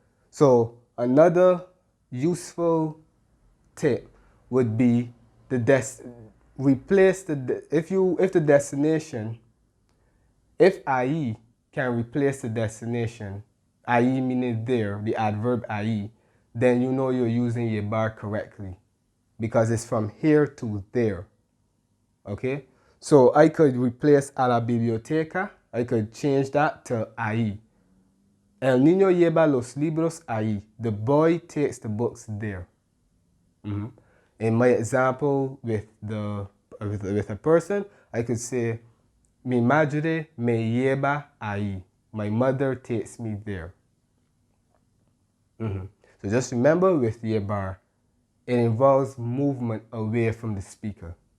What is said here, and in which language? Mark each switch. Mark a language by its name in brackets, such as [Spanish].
[English] So another useful tip would be replace if the destination, if I can replace the destination, I meaning there, the adverb I, then you know you're using llevar correctly, because it's from here to there. Okay? So I could replace a la biblioteca, I could change that to ahí. [Spanish] El niño lleva los libros ahí. [English] The boy takes the books there. In my example with a person, I could say, [Spanish] mi madre me lleva ahí. [English] My mother takes me there. So just remember, with llevar, it involves movement away from the speaker.